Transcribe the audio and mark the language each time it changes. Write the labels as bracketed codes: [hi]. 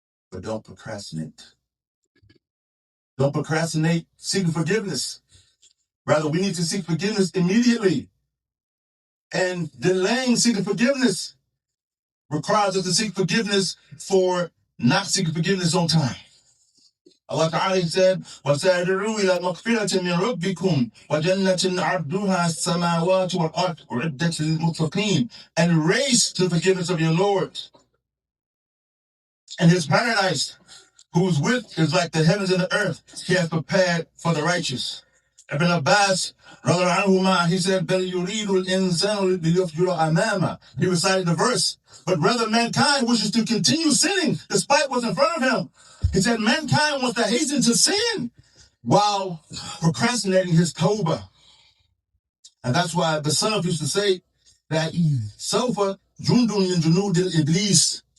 [en] But don't procrastinate. Don't procrastinate seeking forgiveness. Rather, we need to seek forgiveness immediately. And delaying seeking forgiveness requires us to seek forgiveness for not seeking forgiveness on time. Allah Ta'ala said, [ar] وَسَارِعُوا إِلَى مَغْفِرَةٍ مِّن رَبِّكُمْ وَجَنَّةٍ عَرْضُهَا السَّمَاوَاتُ وَالْأَرْضُ أُعِدَّتْ لِلْمُتَّقِينَ. [en] And race to the forgiveness of your Lord. And his paradise, whose width is like the heavens and the earth, he has prepared for the righteous. Ibn Abbas, he said, [ar] بَلْ يُرِيدُ الْإِنسَانُ لِيُفْجُرَ أَمَامَهُ. [en] He recited the verse. But rather, mankind wishes to continue sinning despite what's in front of him. He said, mankind wants to hasten to sin while procrastinating his tawbah. And that's why the Salaf used to say that [ar] Sawfa jundun min junudil iblis.